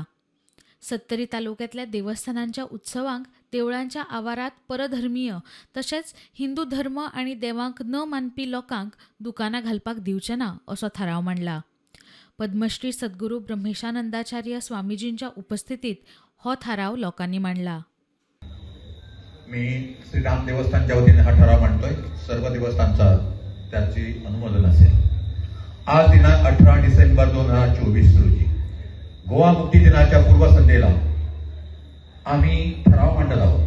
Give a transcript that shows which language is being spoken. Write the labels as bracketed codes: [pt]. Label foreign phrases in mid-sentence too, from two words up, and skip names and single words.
[kok] सत्तरी तालुक्यातल्या देवस्थानांच्या उत्सवांक देवळांच्या आवारात परधर्मीय तशेंच हिंदू धर्म आनी देवांक न मानपी लोकांक दुकानां घालपाक दिवचे ना असो थाराव मांडला. पद्मश्री सद्गुरू ब्रह्मेशानंदाचार्य स्वामीजींच्या उपस्थितीत हो थाराव लोकांनी मांडला. [mr] मी श्रीराम देवस्थानच्या वतीने हा ठराव मांडतोय. सर्व देवस्थानचा त्याची अनुमोदन असेल. आज दिनांक 18 डिसेंबर 2024 रोजी गोवा मुक्ती दिनाच्या पूर्वसंध्येला आम्ही ठराव मांडत आहोत.